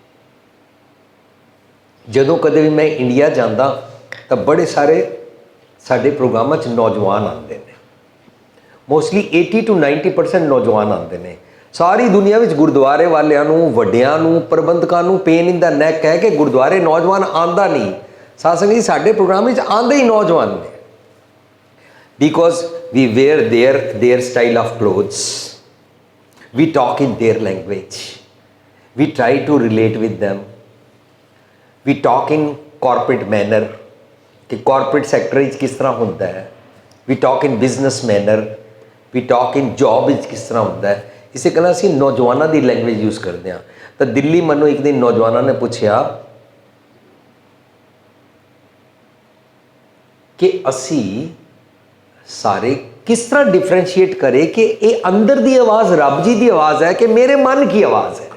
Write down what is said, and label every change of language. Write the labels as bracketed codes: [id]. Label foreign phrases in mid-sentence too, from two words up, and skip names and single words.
[pa] ਜਦੋਂ ਕਦੇ ਵੀ ਮੈਂ ਇੰਡੀਆ ਜਾਂਦਾ ਤਾਂ ਬੜੇ ਸਾਰੇ ਸਾਡੇ ਪ੍ਰੋਗਰਾਮਾਂ 'ਚ ਨੌਜਵਾਨ ਆਉਂਦੇ ਨੇ। ਮੋਸਟਲੀ 80 to 90% ਨੌਜਵਾਨ ਆਉਂਦੇ ਨੇ। ਸਾਰੀ ਦੁਨੀਆ ਵਿੱਚ ਗੁਰਦੁਆਰੇ ਵਾਲਿਆਂ ਨੂੰ, ਵੱਡਿਆਂ ਨੂੰ, ਪ੍ਰਬੰਧਕਾਂ ਨੂੰ [en] pain in the neck [pa] ਕਹਿ ਕੇ ਗੁਰਦੁਆਰੇ ਨੌਜਵਾਨ ਆਉਂਦਾ ਨਹੀਂ। ਸਾਧ ਸੰਗਤ ਜੀ, ਸਾਡੇ ਪ੍ਰੋਗਰਾਮ ਵਿੱਚ ਆਉਂਦੇ ਹੀ ਨੌਜਵਾਨ ਨੇ। [en] Because we wear their style of clothes, we talk in their language, we try to relate with them, we talk in corporate manner कि corporate sector [pa] ਵਿੱਚ ਕਿਸ ਤਰ੍ਹਾਂ ਹੁੰਦਾ ਹੈ, [en] we talk in business manner, we talk in job [pa] ਵਿੱਚ ਕਿਸ ਤਰ੍ਹਾਂ ਹੁੰਦਾ ਹੈ। ਇਸੇ ਕਾਰਨ ਅਸੀਂ ਨੌਜਵਾਨਾਂ ਦੀ [en] language use [pa] ਕਰਦੇ ਹਾਂ। ਤਾਂ ਦਿੱਲੀ ਮੈਨੂੰ ਇੱਕ ਦਿਨ ਨੌਜਵਾਨਾਂ ਨੇ ਪੁੱਛਿਆ ਕਿ ਅਸੀਂ ਸਾਰੇ ਕਿਸ ਤਰ੍ਹਾਂ ਡਿਫਰੈਂਸ਼ੀਏਟ ਕਰੇ ਕਿ ਇਹ ਅੰਦਰ ਦੀ ਆਵਾਜ਼ ਰੱਬ ਜੀ ਦੀ ਆਵਾਜ਼ ਹੈ ਕਿ ਮੇਰੇ ਮਨ ਕੀ ਆਵਾਜ਼ ਹੈ।